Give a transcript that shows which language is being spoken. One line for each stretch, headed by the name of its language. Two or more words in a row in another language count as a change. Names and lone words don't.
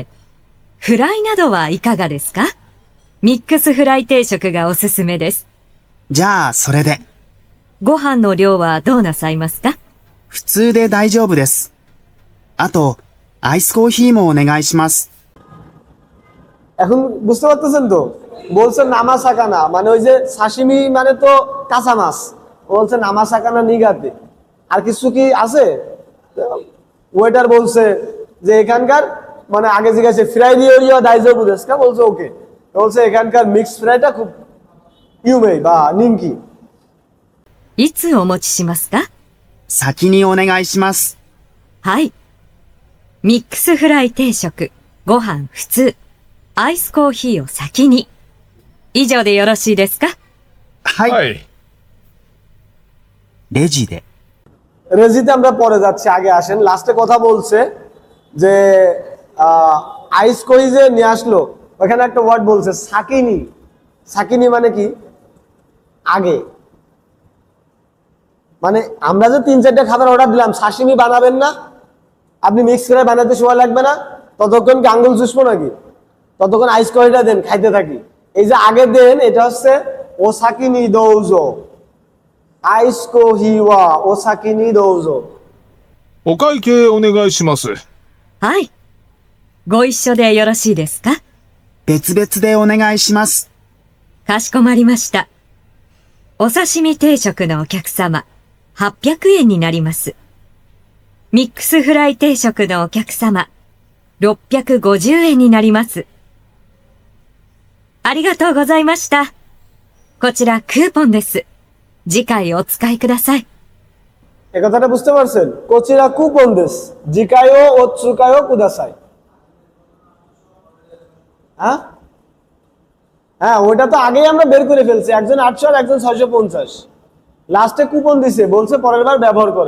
Japanese: フライなどはいかがですか？ミックスフライ定食がおすすめです。じゃあ、それで。ご飯の量はどうなさいますか？普通で大丈夫です。あと、アイスコーヒーもお願いします。
Bangla: এখন বুঝতে পারতেছেন তো? বলছে
Japanese: 生魚,
Bangla: মানে ওই যে সাশিমি মানে তো কাঁচা মাছ, বলছে
Japanese: 生魚苦手.
Bangla: আর কিছু কি আছে? ওয়েটার বলছে যে এখানকার, মানে আগে জিজ্ঞাসা
Japanese: フライ料理は大丈夫ですか,
Bangla: বলছে ওকে। বলছে এখানকার
English: mix fry
Bangla: খুব ইউমেই বা নিমকি।
Japanese: いつお持ちしますか？先にお願いします。はい。ミックスフライ定食、ご飯普通、アイスコーヒーを先に。以上でよろしいですか？はい。はい。レジで。
Bangla: রেজিতে আমরা পরে যাচ্ছি, আগে আসেন। লাস্টে কথা বলছে যে
English: ice coffee
Bangla: যে নিয়ে আসলো, ওখানে একটা ওয়ার্ড বলছে সাকিনি। সাকিনি মানে কি? আগে। মানে আমরা যে 3-4টা খাবার অর্ডার দিলাম, সাশিমি বানাবেন না, আপনি
English: mix fry
Bangla: বানাতে সময় লাগবে না, ততক্ষণ কি আঙ্গুল চুষবো নাকি? ততক্ষণ
English: ice coffee
Bangla: দেন, খাইতে থাকি। এই যে আগে দেন, এটা হচ্ছে
Japanese: お先にどうぞ, アイスコーヒーはお先にどうぞ. お会計お願いします。はい。ご一緒でよろしいですか？別々でお願いします。かしこまりました。お刺身定食のお客様、800円になります。ミックスフライ定食のお客様、650円になります。ありがとうございました。こちらクーポンです。次回お使いください。
Bangla: এই কথাটা বুঝতে পারছেন?
Japanese: こちらクーポンです、次回お使いください.
Bangla: হ্যাঁ হ্যাঁ, ওটা তো আগেই আমরা বের করে ফেলছি। একজন 800 আর একজন 650। লাস্টে কুপন দিছে, বলছে পরের বার ব্যবহার করেন।